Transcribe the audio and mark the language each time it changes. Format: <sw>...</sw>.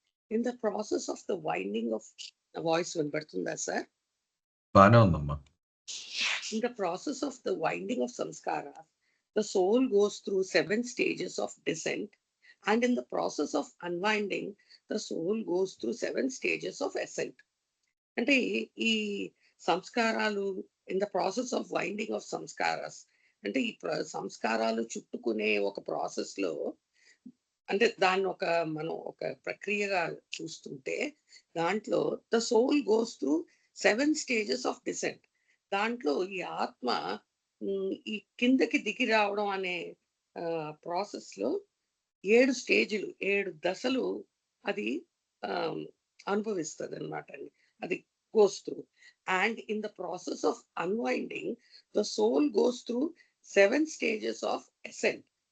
<en>in the process of the winding of voice</en> <te>వినపడుతుందా sir? బాగానే ఉందమ్మా.</te> <en>In the process of the winding of samskara, the soul goes through 7 stages of descent, and in the process of unwinding, the soul goes through 7 stages of ascent.</en> <te>అంటే ఈ సంస్కారాలు</te> <en>in the process of winding of సంస్కారాస్</en> <te>అంటే ఈ సంస్కారాలు చుట్టుకునే ఒక process లో, అంటే దాన్ని మనం ఒక ప్రక్రియగా చూస్తుంటే దాంట్లో</te> <en>The soul goes through 7 stages of descent.</en> <te>దాంట్లో ఈ ఆత్మ ఈ కిందకి దిగి రావడం అనే ప్రాసెస్ లో 7 స్టేజ్లు 7 దశలు అది అనుభవిస్తుంది అనమాట అండి.</te> <en>అది goes through, and in the process of unwinding the soul goes through 7 stages of ascent.</en>